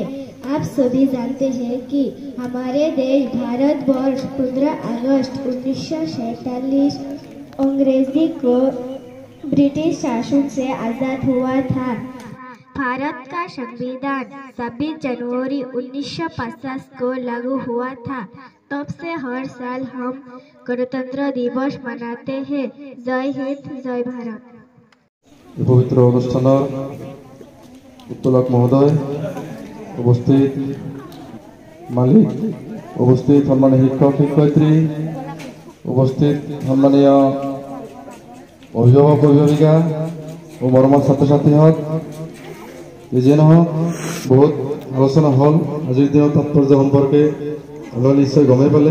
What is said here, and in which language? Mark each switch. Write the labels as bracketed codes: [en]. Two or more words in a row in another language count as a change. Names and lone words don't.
[hi] आप सभी जानते हैं कि हमारे देश भारत वर्ष 15 अगस्त 1947 अंग्रेजी को ब्रिटिश शासन से आज़ाद हुआ था। भारत का संविधान 26 जनवरी 1950 को लागू हुआ था। तब से हर साल हम गणतंत्र दिवस मनाते हैं। जय हिंद, जय भारत। [as] पवित्र অনুষ্ঠানৰ উত্তোলক মহোদয়, উপস্থিত মালিক, উপস্থিত সম্মানীয় শিক্ষক শিক্ষয়িত্ৰী, উপস্থিত সম্মানীয় অভিভাৱক অভিভাৱিকা ও মৰমৰ ছাত্ৰ ছাত্ৰীহঁত, যিয়ে নহওক বহুত আলোচনা হ'ল আজিৰ দিনৰ তাৎপৰ্য সম্পৰ্কে আপোনালোকে নিশ্চয় গমেই পালে।